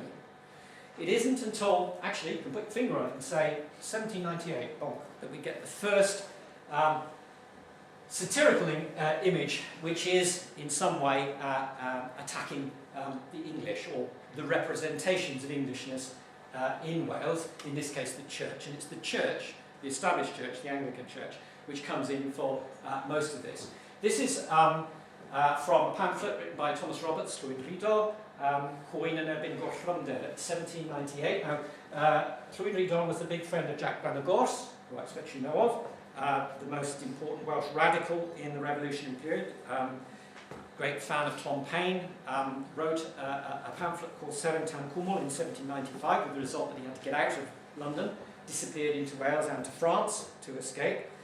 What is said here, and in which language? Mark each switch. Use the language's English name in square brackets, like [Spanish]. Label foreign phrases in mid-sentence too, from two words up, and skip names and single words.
[English] It isn't until, actually, you can put your finger on it and say, 1798, that we get the first satirical image, which is, in some way, attacking the English, or the representations of Englishness in Wales, in this case the church. And it's the church, the established church, the Anglican church, which comes in for most of this. This is from a pamphlet written by Thomas Roberts, Glyn-y-Weddw, Cwyn yn erbyn Gwrthrynder, 1798. Now, Glyn-y-Weddw was the big friend of Jack Glyn-y-Weddw, who I expect you know of, the most important Welsh radical in the revolutionary period. Great fan of Tom Paine, wrote a pamphlet called Seren Tan Cwmwl in 1795, with the result that he had to get out of London, disappeared into Wales and to France to escape.